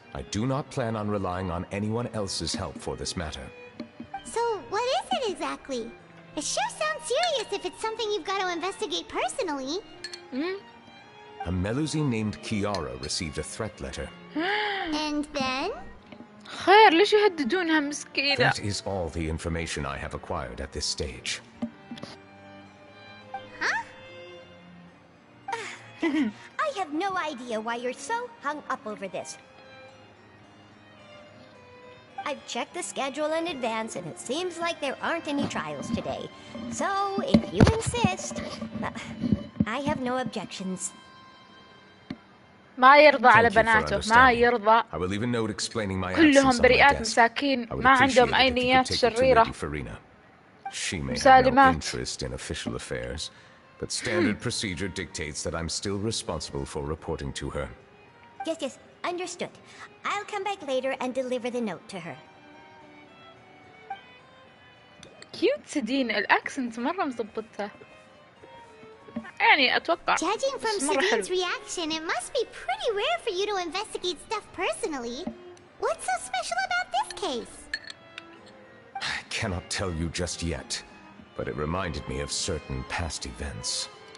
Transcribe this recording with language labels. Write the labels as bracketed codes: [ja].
[en] I do not plan on relying on anyone else's help for this matter. So, what is it exactly? It sure sounds serious if it's something you've got to investigate personally. A Melusine named Kiara received a threat letter. And then? [ar] خير، ليش يهددونها مسكينة؟ [en] That is all the information I have acquired at this stage. I have no idea why you're so hung up over this. I've checked the schedule in advance, and it seems like there aren't any trials today. So, if you insist, I have no objections. [ar] ما يرضى على بناته، ما يرضى. [en] I will leave a note explaining my [ar] كلهم بريئات مساكين، ما عندهم أي نيات شريرة. [en] She may have no interest in official affairs, but standard procedure dictates that I'm still responsible for reporting to her. Yes, understood. I'll come back later and deliver the note to her. [ar] كيوت سدين، الأكسنت مرة مضبطتها. يعني أتوقع. [en] Judging from Sadine's reaction, it must be pretty rare for you to investigate stuff personally. What's so special about this case? I cannot tell you just yet, but it reminded me of certain past events.